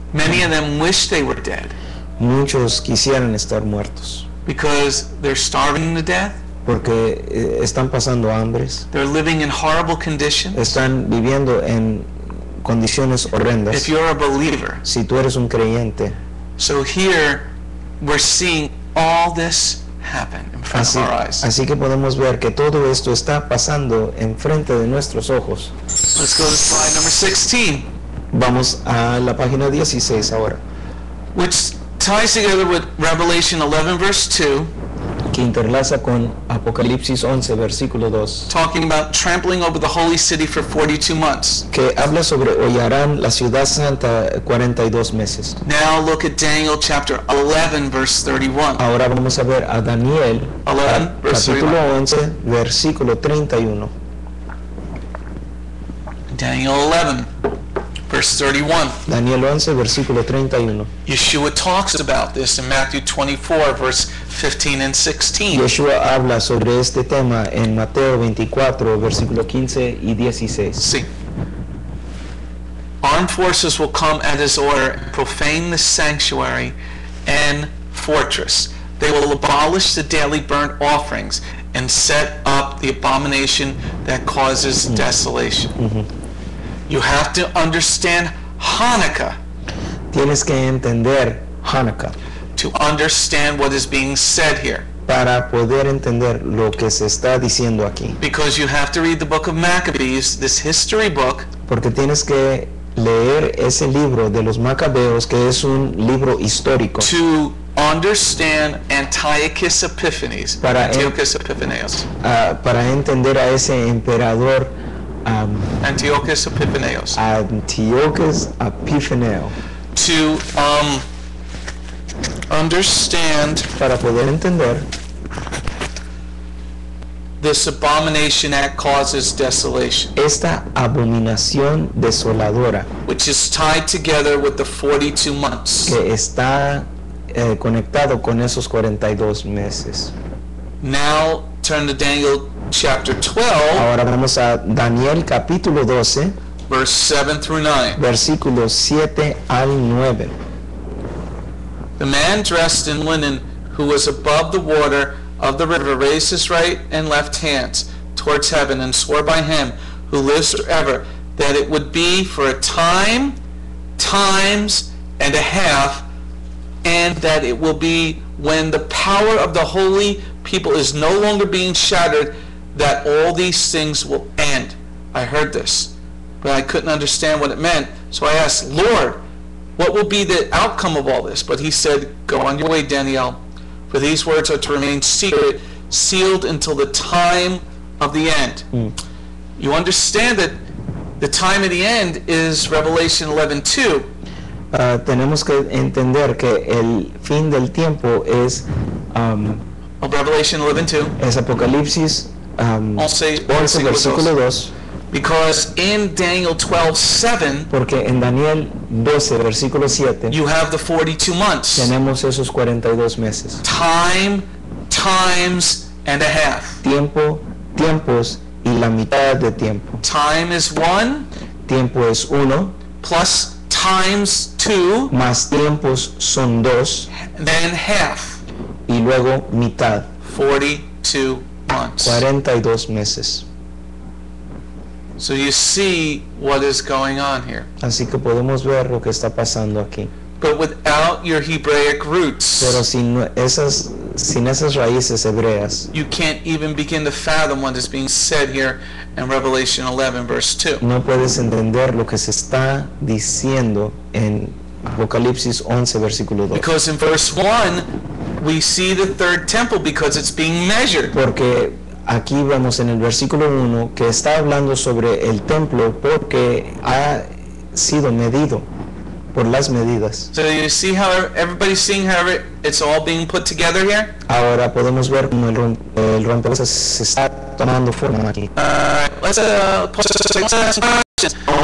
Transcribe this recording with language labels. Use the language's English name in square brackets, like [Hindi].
[English] Many of them wish they were dead [Spanish] Muchos quisieran estar muertos [English] because they're starving to death, [Spanish] porque están pasando hambres, [English] they're living in horrible conditions. [Spanish] están viviendo en condiciones horrendas. [English] If you're a believer. [Spanish] Si tú eres un creyente, [English] So here we're seeing all this happen in front of our eyes. [Spanish] así que podemos ver que todo esto está pasando enfrente de nuestros ojos. [English] Let's go to slide number 16, [Spanish] Vamos a la página 16 ahora, [English] which ties together with Revelation 11 verse 2, [Spanish] que interlaza con Apocalipsis 11, versículo 2, [English] talking about trampling over the holy city for 42 months. [Spanish] que habla sobre hollarán la ciudad santa 42 meses. [English] Now look at Daniel chapter 11 verse 31. [Spanish] Ahora vamos a ver a Daniel, [English] 11, verse [Spanish] capítulo 31. 11, versículo 31. [English] Daniel 11 verse 31. [Spanish] Daniel 11, versículo 31. [English] Yeshua talks about this in Matthew 24 verse 15 and 16. [Spanish] Yeshua habla sobre este tema en Mateo 24, versículo 15 y 16. [English] See, armed forces will come at his order and profane the sanctuary and fortress. They will abolish the daily burnt offerings and set up the abomination that causes desolation. You have to understand Hanukkah [Spanish] Tienes que entender Hanukkah [English] to understand what is being said here. [Spanish] para poder entender lo que se está diciendo aquí. [English] Because you have to read the book of Maccabees, this history book, [Spanish] Porque tienes que leer ese libro de los Macabeos, que es un libro histórico, [English] to understand Antiochus Epiphanes. Antiochus Epiphanes. [Spanish] para entender a ese emperador [English] Antiochus Epiphanes. [Spanish] Antiochus Epifanio, [English] To understand [Spanish] para poder entender [English] this abomination that causes desolation, [Spanish] esta abominación desoladora [English] which is tied together with the 42 months. [Spanish] que está conectado con esos 42 meses. [English] Now turn to Daniel chapter 12, [Spanish] Ahora vamos a Daniel capítulo 12, [English] verse 7 through 9. [Spanish] versículos 7 al 9. [English] The man dressed in linen who was above the water of the river raised his right and left hands towards heaven and swore by him who lives forever that it would be for a time, times, and a half, and that it will be when the power of the holy people is no longer being shattered, that all these things will end. I heard this, but I couldn't understand what it meant. So I asked, Lord, what will be the outcome of all this? But he said, go on your way, Daniel, for these words are to remain secret, sealed until the time of the end. You understand that the time of the end is Revelation 11:2. [Spanish] Tenemos que entender que el fin del tiempo es [English] Of Revelation 11:2. [Spanish] es Apocalipsis 11 versículo 2, [English] Because in Daniel 12:7, [Spanish] porque en Daniel 12 versículo 7 [English] you have the 42 months. [Spanish] tenemos esos 42 meses. [English] Time, times, and a half. [Spanish] Tiempo, tiempos y la mitad de tiempo. [English] Time is 1 [Spanish] Tiempo es 1, [English] plus times 2, [Spanish] más tiempos son 2 [English] then half. [Spanish] y luego mitad, [English] 42 months. [Spanish] 42 meses. [English] So you see what is going on here. [Spanish] Así que podemos ver lo que está pasando aquí. [English] But without your Hebraic roots, [Spanish] Pero sin esas raíces hebreas, [English] you can't even begin to fathom what is being said here in Revelation 11 verse 2. [Spanish] no puedes entender lo que se está diciendo en Apocalipsis 11 versículo 2. [English] Because in verse 1, we see the third temple because it's being measured. [Spanish] Porque aquí vemos en el versículo 1 que está hablando sobre el templo porque ha sido medido por las medidas. [English] So you see how everybody's seeing how it's all being put together here? [Spanish] Ahora podemos ver cómo el rompecabezas se está tomando forma aquí. [English] Let's ask some questions.